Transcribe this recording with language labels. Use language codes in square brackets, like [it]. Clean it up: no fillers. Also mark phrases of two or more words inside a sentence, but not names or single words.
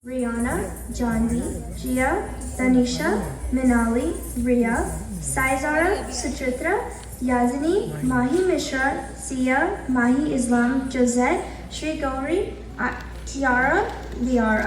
[en] Rihanna, Janvi, Jia, Tanisha, Minali, Ria, Saizara, Suchitra, Yazini, Mahi Mishra, Sia, Mahi Islam, Josette, Shri Gauri, Tiara, Liara.